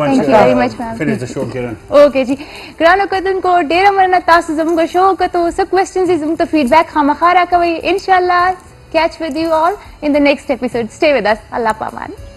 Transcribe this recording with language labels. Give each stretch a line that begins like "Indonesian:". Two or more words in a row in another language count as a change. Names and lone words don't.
Pashto: اوکې جی ګرانو کتونکو ډېره مننه تاسو زموږ شو کتو څه کوېسچنز دي زموږ ته فیډبیک خامخا راکوئ انشاءالله
English: catch with you all in the next episode. Stay with us.
Pashto: الله پامان.